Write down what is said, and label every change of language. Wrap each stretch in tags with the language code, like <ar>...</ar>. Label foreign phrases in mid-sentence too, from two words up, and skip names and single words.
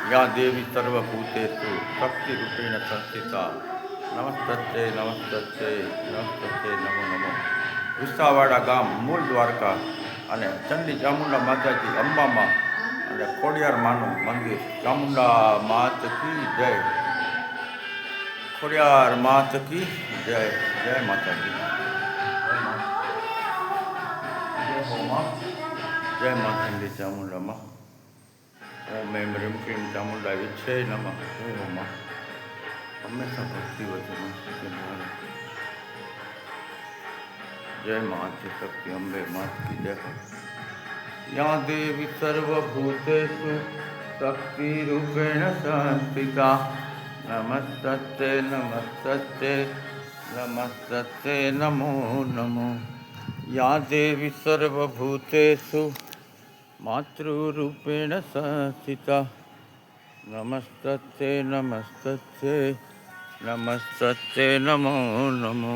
<sa>या देवी सर्वभूतेषु शक्तिरूपेण संस्थिता नमस्तस्ते नमस्तस्ते नमस्तस्ते नमो नमो।</sa> <gu>વિસાવાડા ગામ મૂળ દ્વારકા અને ચંડી ચામુંડા માતાજી અંબામાં અને ખોડિયાર માનું મંદિર</gu> <hi>चामुंडा मात की जय, खोडियार मात की जय,</hi> <gu>જય માતાજી, જય મા ચંડી ચામુંડામાં</gu> <sa>ઓમ એમ રીમ ક્રીમ ચામુંડા વિચ્છે નમઃ.</sa> <gu>જય હો માં, હંમેશા ભક્તિ વચન</gu> <hi>जय मात शक्ति अम्बे मात की जय।</hi> <sa>या देवी सर्वभूतेषु शक्ति रूपेण संस्थिता नमस्तस्ते नमस्तस्ते नमस्तस्ते नमो नमो। या देवी सर्वभूतेषु मातृरूपेण संस्थिता नमस्तस्ते नमस्तस्ते नमस्तस्ते नमो नमो।</sa>